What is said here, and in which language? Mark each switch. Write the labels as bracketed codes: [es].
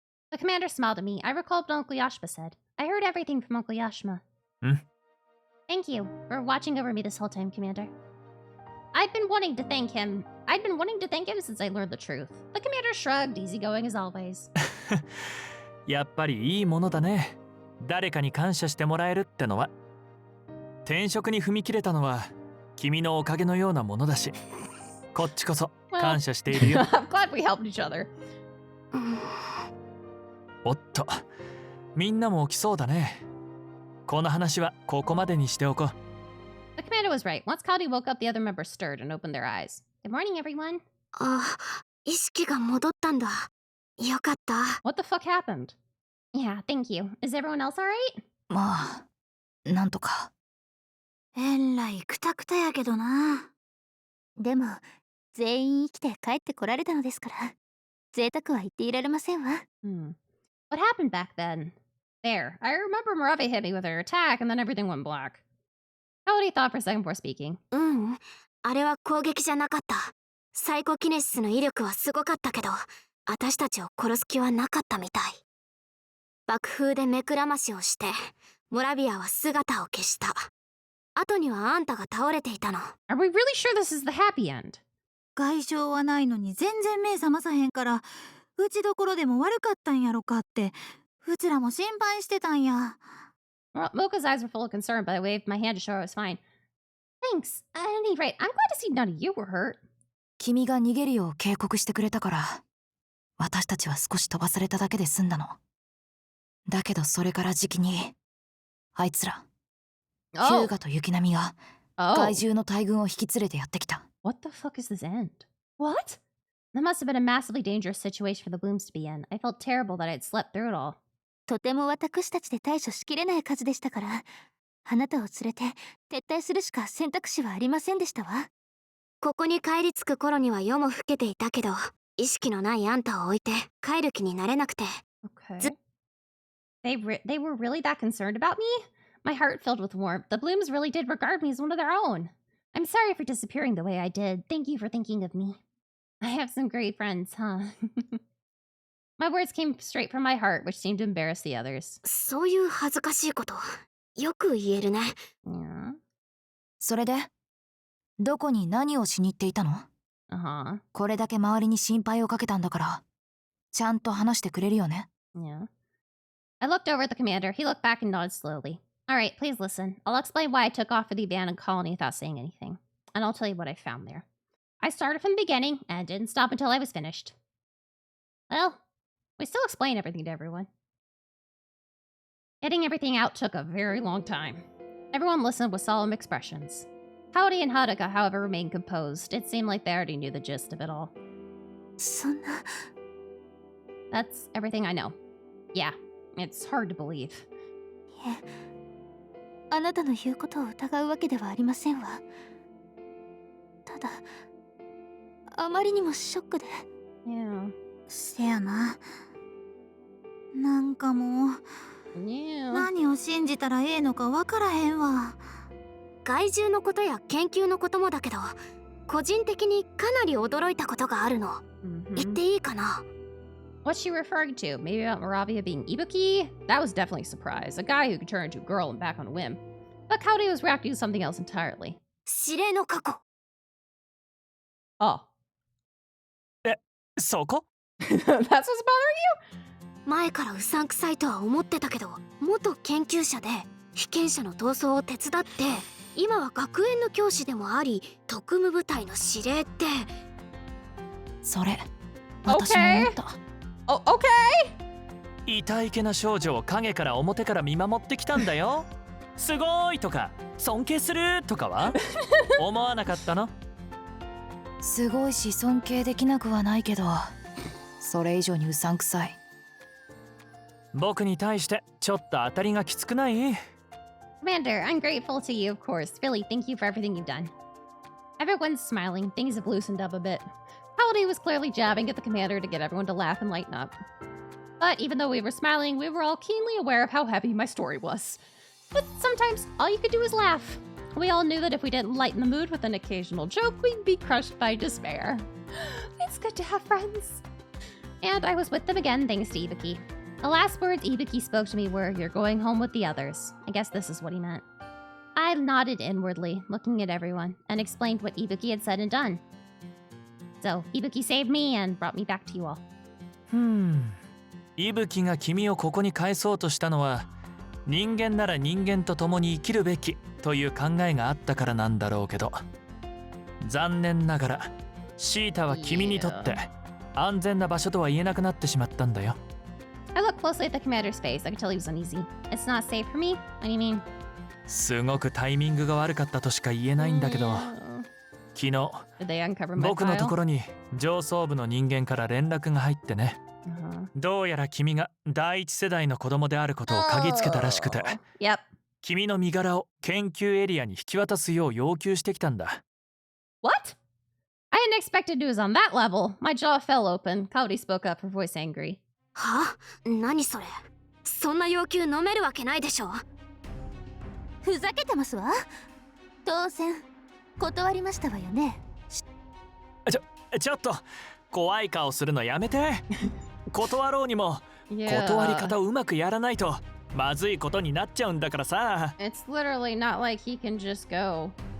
[en] The commander smiled at me. I recalled what Uncle Yashima said. I heard everything from Uncle Yashima. Thank you for watching over me this whole time, Commander. I'd been wanting to thank him since I learned the truth. The commander shrugged, easygoing as always. [ja] やっぱりいいものだね。誰かに感謝してもらえるってのは。転職に踏み切れたのは君のおかげのようなものだし、こっちこそ感謝しているよ。 [en] I'm glad we helped each other. [ja] おっと、みんなも起きそうだね。この話はここまでにしておこう。 [en] The commander was right. Once Cloudy woke up, the other members stirred and opened their eyes. Good morning, everyone. [ja] あ、意識が戻ったんだ。よかった。 [en] What the fuck happened? Yeah, thank you. Is everyone else alright? [ja] まあ、なんとか。えらいくたくたやけどな。でも、全員生きて帰ってこられたのですから、贅沢は言っていられませんわ。 [en] What happened back then? There. I remember Moravia hit me with her attack and then everything went black. Cloudy thought for a second before speaking. [ja] あれは攻撃じゃなかった。サイコキネシスの威力はすごかったけど、私たちを殺す気はなかったみたい。爆風で目くらましをして、モラビアは姿を消した。後にはあんたが倒れていたの。 [en] Are we really sure this is the happy end? [ja] 外傷はないのに全然目覚まさへんから、打ちどころでも悪かったんやろかって、うちらも心配してたんや。 [en] Well, Mocha's eyes were full of concern, but I waved my hand to show I was fine. Thanks. At any rate, I'm glad to see none of you were hurt. [ja] 君が逃げるよう警告してくれたから、私たちは少し飛ばされただけで済んだの。だけどそれからじきに、あいつら、ヒューガと雪並みが、怪獣の大群を引き連れてやってきた。 [en] What the fuck is this end? What? That must have been a massively dangerous situation for the Blooms to be in. I felt terrible that I'd slept through it all. [ja] とても私たちで対処しきれない数でしたから、あなたを連れて撤退するしか選択肢はありませんでしたわ。ここに帰り着く頃には夜も更けていたけど、意識のないあんたを置いて帰る気になれなくて。 [en] Okay. They were really that concerned about me? My heart filled with warmth. The Blooms really did regard me as one of their own. I'm sorry for disappearing the way I did. Thank you for thinking of me. I have some great friends, huh? My words came straight from my heart, which seemed to embarrass the others. [ja] そういう恥ずかしいこと、よく言えるね。 [en] Yeah. [ja] それで、どこに何をしに行っていたの？ [en] Uh-huh. [ja] これだけ周りに心配をかけたんだから、ちゃんと話してくれるよね。 [en] Yeah. I looked over at the commander. He looked back and nodded slowly. All right, please listen. I'll explain why I took off for the abandoned colony without saying anything. And I'll tell you what I found there. I started from the beginning and didn't stop until I was finished. Well, we still explain everything to everyone. Getting everything out took a very long time. Everyone listened with solemn expressions. Howdy and Haruka, however, remained composed. It seemed like they already knew the gist of it all. [ja] そんな。 [en] That's everything I know. Yeah, it's hard to believe. [ja] いえ、あなたの言うことを疑うわけではありませんわ。ただ、あまりにもショックで。 [en] Yeah. [ja] せやな。なんかもう、 [en] Yeah. [ja] 何を信じたらええのかわからへんわ。害獣のことや研究のこともだけど、個人的にかなり驚いたことがあるの。言っていいかな？ [en] What's she referring to? Maybe about Moravia being Ibuki? That was definitely a surprise. A guy who could turn into a girl and back on a whim. But Kaori was reacting to something else entirely. [ja] 指令の過去。 [en] Oh. [ja] そこ？ [en] That's what's bothering you? [ja] 前からうさんくさいとは思ってたけど、元研究者で被験者の逃走を手伝って、今は学園の教師でもあり、特務部隊の司令って。それ、私も思った。 [en] Oh, okay. [ja] 痛いけな少女を影から表から見守ってきたんだよ。すごいとか尊敬するとかは思わなかったの？すごいし尊敬できなくはないけど、それ以上にうさんくさい。僕に対してちょっと当たりがきつくない？ [en] Commander, I'm grateful to you, of course. Really, thank you for everything you've done. Everyone's smiling. Things have loosened up a bit. Holiday was clearly jabbing at the commander to get everyone to laugh and lighten up. But even though we were smiling, we were all keenly aware of how heavy my story was. But sometimes, all you could do is laugh. We all knew that if we didn't lighten the mood with an occasional joke, we'd be crushed by despair. It's good to have friends. And I was with them again thanks to Ibuki. The last words Ibuki spoke to me were, "You're going home with the others." I guess this is what he meant. I nodded inwardly, looking at everyone, and explained what Ibuki had said and done. So, Ibuki saved me and brought me back to you all. [ja] 伊吹が君をここに返そうとしたのは、人間なら人間と共に生きるべきという考えがあったからなんだろうけど、残念ながらシータは君にとって安全な場所とは言えなくなってしまったんだよ。 [en] I looked closely at the commander's face. I could tell he was uneasy. It's not safe for me? What do you mean? [ja] すごくタイミングが悪かったとしか言えないんだけど、昨日 [en] Did they uncover my [ja] 僕のとこ [en] file? [ja] ろに上層部の人間から連絡が入ってね。どうやら君が第一世代の子供であることを嗅ぎつけたらしくて、 [en] Yep. [ja] 君の身柄を研究エリアに引き渡すよう要求してきたんだ。 [en] What? I hadn't expected news on that level. My jaw fell open. Kaori spoke up, her voice angry. [ja] は？何それ？そんな要求飲めるわけないでしょ。ふざけてますわ。当然断りましたわよね。ちょっと怖い顔するのやめて。断ろうにも [en] Yeah. [ja] 断り方をうまくやらないとまずいことになっちゃうんだからさ。 [en] It's literally not like he can just go.